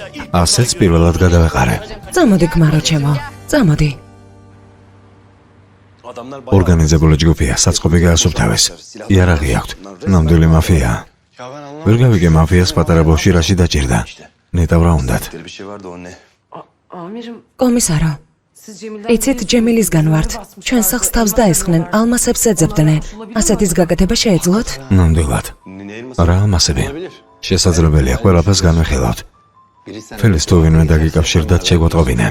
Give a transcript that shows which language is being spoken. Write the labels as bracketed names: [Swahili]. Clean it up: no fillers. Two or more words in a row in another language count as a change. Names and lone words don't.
[Georgian] ასეც პირველად გადავეყარე. წამოდი ქმარო ჩემო. წამოდი. ორგანიზებული ჯგუფია, საწყობი გაასუფთავეს. იარაღი აქვთ. ნამდვილი მაფია. ვერ გავიგე მაფიას პატარა ბავში რაში დაჭირდა. ნეტავ რა უნდათ? [Turkish] Bir şey vardı o ne? [Georgian] კომისარო, იცით ჯემილისგან ვართ. ჩვენ სახლს თავს დაესხნენ, ალმასებს ეძებდნენ. ასეთის გაკეთება შეეძლოთ? ნამდვილად. რა ამასები? შესაძლებელია, ყველაფერს განვიხილავთ. ფილის თუ ვინმე დაგიკავშირდათ შეგვატყობინე.